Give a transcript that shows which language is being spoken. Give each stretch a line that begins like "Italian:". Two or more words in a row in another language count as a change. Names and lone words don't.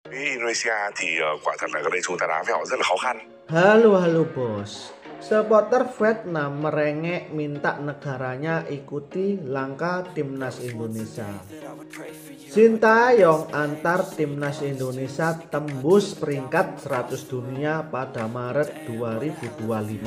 Vietnamese: Indonesia thì quả thật là gần đây chúng ta đá với họ rất là khó khăn.
Indonesian: Halo bos, supporter Vietnam merengek minta negaranya ikuti langkah timnas Indonesia. Sintayong antar timnas Indonesia tembus peringkat 100 dunia pada Maret 2025.